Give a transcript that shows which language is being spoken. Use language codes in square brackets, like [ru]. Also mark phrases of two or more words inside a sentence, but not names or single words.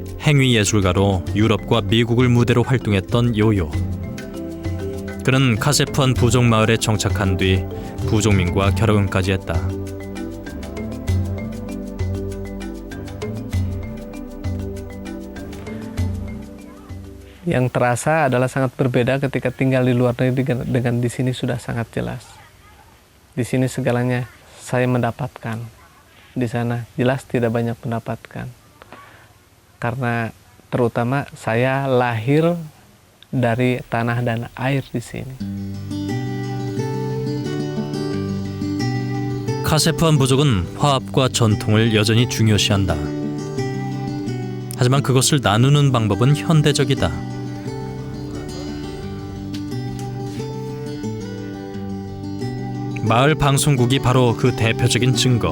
[ko] 행위 예술가로 유럽과 미국을 무대로 활동했던 요요. 그는 카세프한 부족 마을에 정착한 뒤 부족민과 결혼까지 했다. [id] Yang terasa adalah sangat berbeda ketika tinggal di luar negeri dengan di sini sudah sangat jelas. Di sini segalanya saya mendapatkan. Di sana jelas tidak banyak mendapatkan. Karena terutama saya lahir dari tanah dan air di sini. [ko] 카세프한 부족은 화합과 전통을 여전히 중요시한다. 하지만 그것을 나누는 방법은 현대적이다. 마을 방송국이 바로 그 대표적인 증거.